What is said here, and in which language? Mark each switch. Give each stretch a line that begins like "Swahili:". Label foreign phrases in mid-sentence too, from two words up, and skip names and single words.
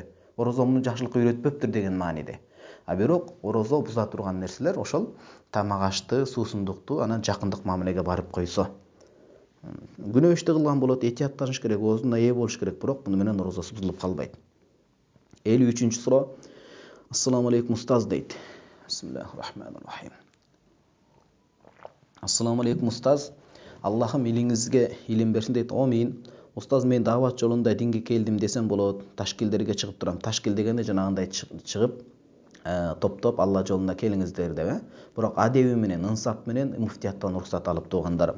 Kyrgyz: Орозо муну жакшылыкка үйрөтпөптүр деген мааниде. А бирок орозо буза турган нерселер ошол тамак ашты, суусундукту, анан жакындык мамилеге барып койсо. Күнөө ишти кылган болот, этияттаныш керек, оозуна ээ болуш керек, бирок муну менен орозосу бузулуп калбайт. 53-суроо.
Arabic: السلام عليكم
Kyrgyz: устаз дейт.
Arabic: بسم الله الرحمن الرحيم. السلام عليكم أستاذ.
Kyrgyz: Аллахым илиңизге илим берсин дейт. Амин. Устаз, мен дават жолунда динге келдим десем болот. Ташкилдерге чыгып турам. Ташкил дегенде жанагындай чыгып, топтоп Алла жолунда келиңиздер деп. Бирок адеби менен, ынсап менен муфтияттан уруксат алып тугандарым.